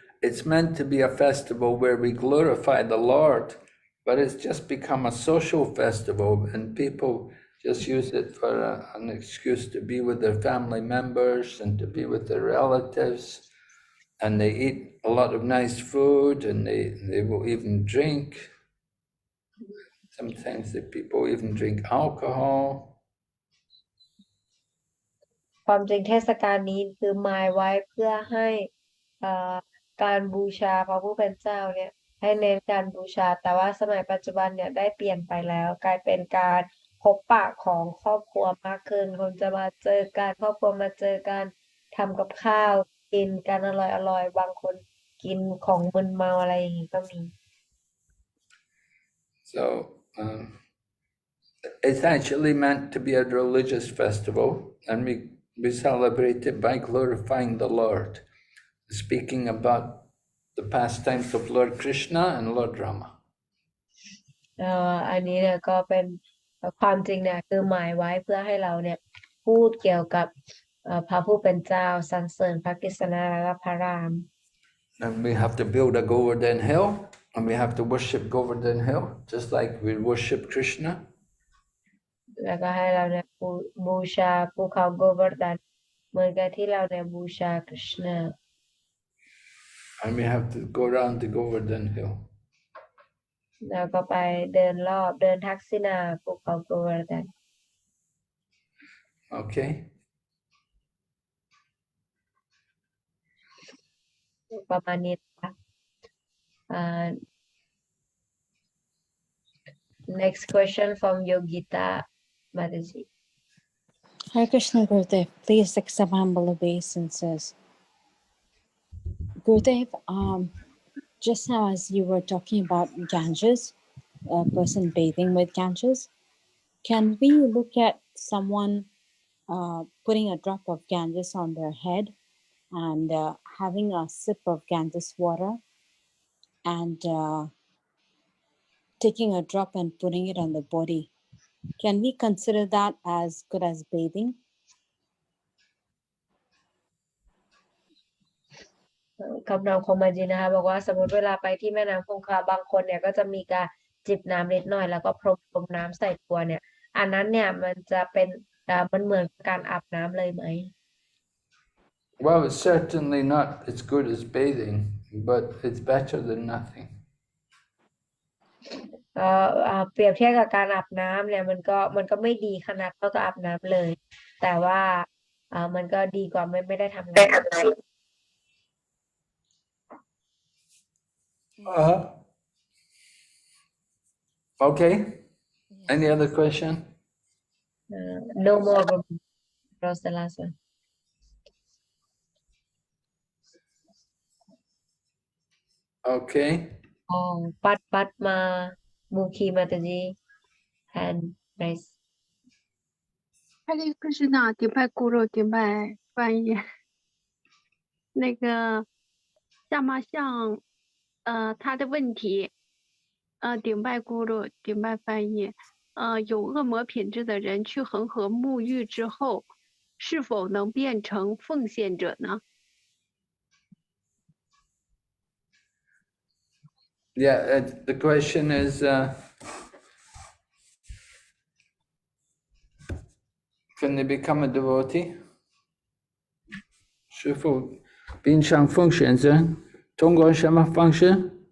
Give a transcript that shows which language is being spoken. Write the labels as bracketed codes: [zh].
[en] it's meant to be a festival where we glorify the Lord, but it's just become a social festival, and people just use it for an excuse to be with their family members and to be with their relatives. And they eat a lot of nice food, and they will even drink. Sometimes the people even drink alcohol. [th] ความจริงเทศกาลนี้คือหมายไว้เพื่อให้การบูชาพระผู้เป็นเจ้าเนี่ยให้เน้นการบูชาแต่ว่าสมัยปัจจุบันเนี่ยได้เปลี่ยนไปแล้วกลายเป็นการพบปะของครอบครัวมากขึ้นคนจะมาเจอกันครอบครัวมาเจอกันทำกับข้าวกินกันอร่อยๆบางคนกินของมึนเมาอะไรอย่างนี้ก็มี [en] So it's actually meant to be a religious festival, and we celebrate it by glorifying the Lord, speaking about the pastimes of Lord Krishna and Lord Rama. [th] อันนี้เนี่ยก็เป็นความจริงเนี่ยคือหมายไว้เพื่อให้เราเนี่ยพูดเกี่ยวกับพระผู้เป็นเจ้าสรรเสริญพระกฤษณะและพระราม [en] And we have to build a Govardhan hill, and we have to worship Govardhan hill, just like we worship Krishna. [th] แล้วก็ให้เราเนี่ยบูชาภูเขาโกวาร์ดันเหมือนกับที่เราเนี่ยบูชาคริชนา [en] And we have to go around the Govardhan hill. [th] แล้วก็ไปเดินรอบเดินทักษิณาภูเขาโกวาร์ดัน [en] Okay. [th] ประมาณนี้ค่ะ [en] next question from Yogita Mataji. Hare Krishna Gurudev, please accept humble obeisances. Gurudev, just now as you were talking about Ganges, a person bathing with Ganges, can we look at someone putting a drop of Ganges on their head and having a sip of Ganges water and taking a drop and putting it on the body? Can we consider that as good as bathing? [th] คำนามของมาจีนะคะบอกว่าสมมติเวลาไปที่แม่น้ำคงคาบางคนเนี่ยก็จะมีการจิบน้ำนิดหน่อยแล้วก็พรมน้ำใส่ตัวเนี่ยอันนั้นเนี่ยมันจะเป็นมันเหมือนการอาบน้ำเลยไหม [en] Well, it's certainly not as good as bathing, but it's better than nothing. [th] เปรียบเทียบกับการอาบน้ำเนี่ยมันก็ไม่ดีขนาดเท่ากับอาบน้ำเลย แต่ว่ามันก็ดีกว่าไม่ได้ทำงาน [en] Okay. Any other question? No more. That's the last one. Okay. Padma Mukhi Mataji and nice. [zh] 哈利克什纳顶拜咕噜顶拜翻译，那个萨玛像他的问题，顶拜咕噜顶拜翻译，有恶魔品质的人去恒河沐浴之后，是否能变成奉献者呢？ [en] Yeah, the question is, can they become a devotee? [zh] 是否变成奉献者？通过什么方式？